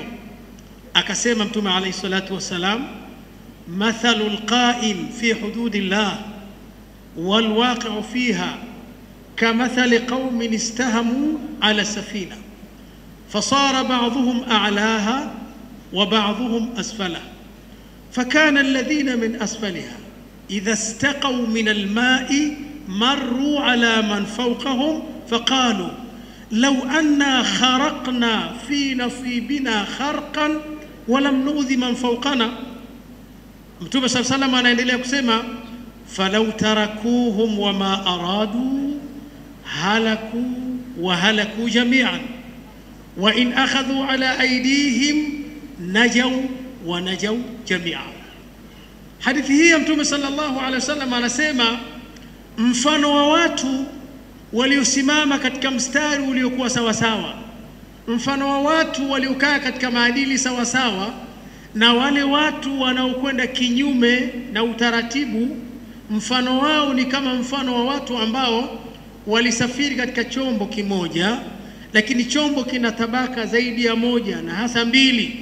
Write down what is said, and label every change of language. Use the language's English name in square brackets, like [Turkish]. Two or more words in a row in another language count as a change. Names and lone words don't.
[Swahili] Akasema Mtume [Arabic] عليه الصلاة والسلام مثل القائم في حدود الله والواقع فيها كمثل قوم استهموا على سفينة فصار بعضهم أعلاها وبعضهم أسفلها فكان الذين من أسفلها إذا استقوا من الماء مروا على من فوقهم فقالوا لو أنا خرقنا في نصيبنا خرقا ولم نؤذي من فوقنا. Mtume صلى الله عليه وسلم [Swahili] anaendelea kusema [Arabic] فلو تركوهم وما أرادوا هلكوا وهلكوا جميعا وإن أخذوا على أيديهم نجوا ونجوا جميعا. [Swahili] Hadithi hii ya Mtume [Arabic] صلى الله عليه وسلم [Swahili] anasema mfano wa watu waliosimama katika mstari uliokuwa sawa sawa, mfano wa watu waliokaa katika maadili sawa sawa, na wale watu wanaokwenda kinyume na utaratibu, mfano wao ni kama mfano wa watu ambao walisafiri katika chombo kimoja, lakini chombo kina tabaka zaidi ya moja na hasa mbili.